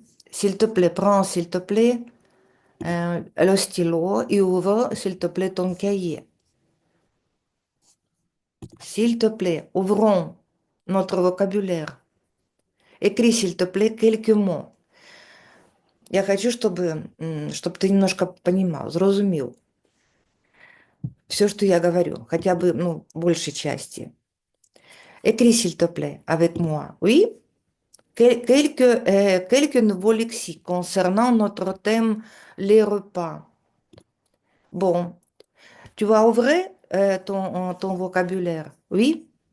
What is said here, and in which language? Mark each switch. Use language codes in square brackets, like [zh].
[fr] S'il te plaît, prends, s'il te plaît, le stylo et ouvre, s'il te plaît, ton cahier. S'il te plaît, ouvrons notre vocabulaire. Écris, s'il te plaît, quelques mots. [ru] Я хочу, чтобы ты немножко понимал, зрозумел все, что я говорю, хотя бы, ну, большей части. [fr] Écris, s'il te plaît, avec moi. Oui? Quelques nouveaux lexiques concernant notre thème, les repas. Bon, tu vas ouvrir ton vocabulaire. Oui?